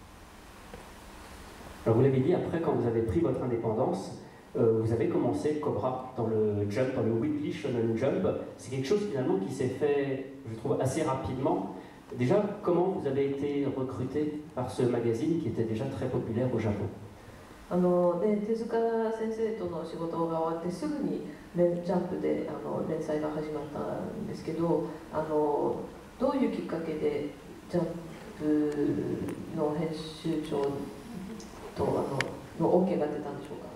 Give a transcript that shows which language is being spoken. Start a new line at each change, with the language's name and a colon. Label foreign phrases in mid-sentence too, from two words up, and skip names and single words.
French: Alors vous l'avez dit, après quand vous avez pris votre indépendance, vous avez commencé Cobra dans le Jump, dans le Weekly Shonen Jump. C'est quelque chose finalement qui s'est fait, je trouve, assez rapidement. Déjà, comment vous avez été recruté par ce magazine qui était déjà très populaire au Japon?
Japanese: 手塚先生との仕事が終わってすぐにジャンプで連載が始まったんですけど、どういうきっかけでジャンプの編集長との OK が出たんでしょうか？